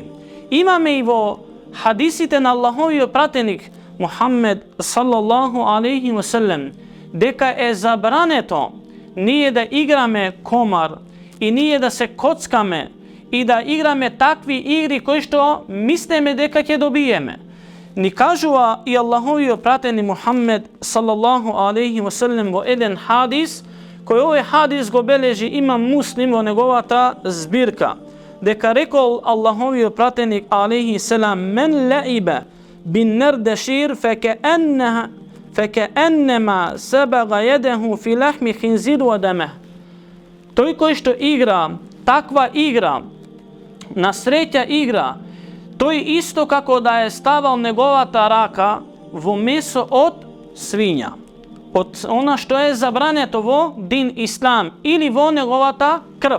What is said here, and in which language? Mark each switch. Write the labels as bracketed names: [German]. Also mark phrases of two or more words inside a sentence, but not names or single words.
[Macedonian] Имаме и во хадисите на Аллаховиот пратеник Мухаммед [Arabic] صلى الله عليه وسلم [Macedonian] дека е забрането ние да играме комар и ние да се коцкаме и да играме такви игри кои што мислиме дека ќе добиеме. Ни кажува и Аллаховиот пратеник Мухаммед [Arabic] صلى الله عليه وسلم [Macedonian] во еден хадис, кој овој хадис го бележи имам Муслим во неговата збирка, дека рекол Аллаховиот пратеник [Arabic] عليه السلام: "من لعب بالنردشير فكأنما صبغ يده في لحم خنزير ودمه." [Macedonian] Тој кој што игра таква игра, на среќа игра, тој исто како да е ставал неговата рака во месо од свиња, од она што е забрането во дин Ислам или во неговата крв.